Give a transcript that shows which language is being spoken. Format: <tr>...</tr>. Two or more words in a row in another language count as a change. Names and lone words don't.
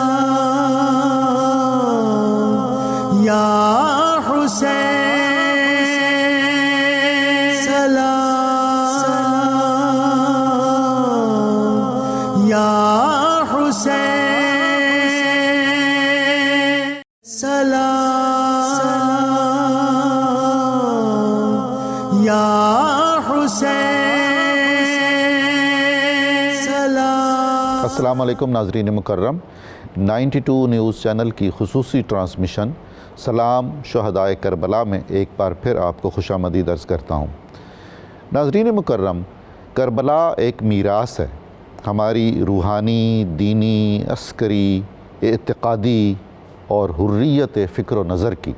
<ur>یا حسین، سلام یا حسین، سلام یا حسین، سلام۔ السلام علیکم ناظرین مکرم، 92 نیوز چینل کی خصوصی ٹرانسمیشن سلام شہدائے کربلا میں ایک بار پھر آپ کو خوش آمدید عرض کرتا ہوں۔ ناظرین مکرم، کربلا ایک میراث ہے ہماری روحانی، دینی، عسکری، اعتقادی اور حریت فکر و نظر کی۔</ur>